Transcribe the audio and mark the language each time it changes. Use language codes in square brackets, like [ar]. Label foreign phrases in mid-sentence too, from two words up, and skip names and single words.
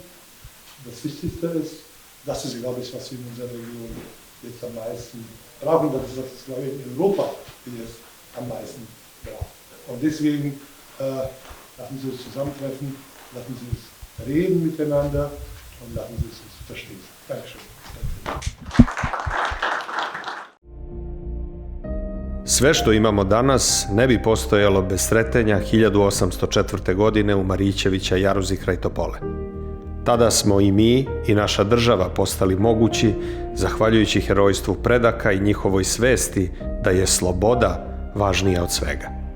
[de] Das Wichtigste ist, das ist, glaube ich, was wir in unserer Region jetzt am meisten brauchen. Das ist, glaube ich, in Europa, die es am meisten brauchen. Und deswegen lassen Sie uns zusammentreffen, lassen Sie uns reden miteinander und lassen Sie uns verstehen. Dankeschön. [sr] Sve što imamo danas ne bi postojalo bez Sretenja 1804. godine u Marićevića Jaruzi kraj Topole. Tada smo i mi i naša država postali mogući zahvaljujući herojstvu predaka i njihovoj svesti da je sloboda važnija od svega.